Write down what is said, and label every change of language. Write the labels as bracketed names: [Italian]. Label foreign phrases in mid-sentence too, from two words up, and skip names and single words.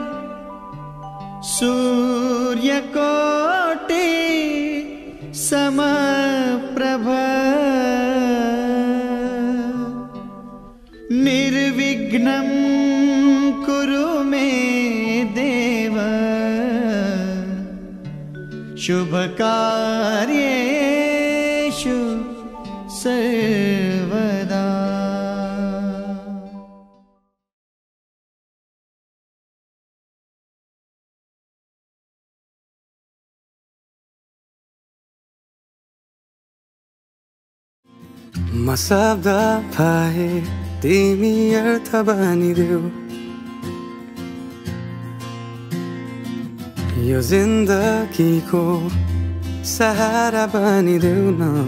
[Sanskrit] सूर्यकोटि समप्रभ निर्विघ्नं कुरु मे देव शुभकार्येषु सर्वदा। [Nepali] म शब्द भए तिमी अर्थ बनिदेऊ, यो जिन्दगीको सहारा बनिदेऊ न।